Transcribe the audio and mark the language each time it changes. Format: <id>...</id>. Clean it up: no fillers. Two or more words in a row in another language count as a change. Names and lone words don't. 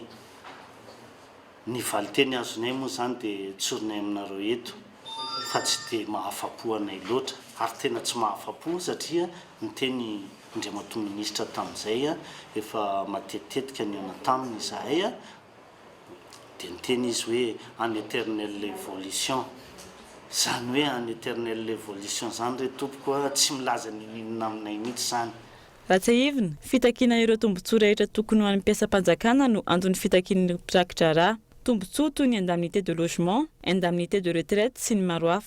<mg>Ny valiteny azonay moa zany dia tsorinay aminareo eto fa tsy dia mahafapo anay loatra ary tena tsy mahafapo satria ny teny Andriamatoa ministra tamin'izay efa matetitetika ny ona taminy izahay dia ny teny izy hoe</mg> <fr>en éternelle évolution</fr> <mg>zany hoe</mg> <fr>an éternel évolution</fr> <mg>zany re tompokoa tsy milaza nininina aminay mihitsy zany. Raha tsy ahivina, fitakiana ireo tombontsoa rehetra tokony ho an'ny mpiasam-panjakana no antony fitakian'ny mpirakitra rà. Tombontsoa toy ny</mg> <fr>indemnité de logement, indemnité de retraite</fr> <mg>sy ny maro hafa.</mg>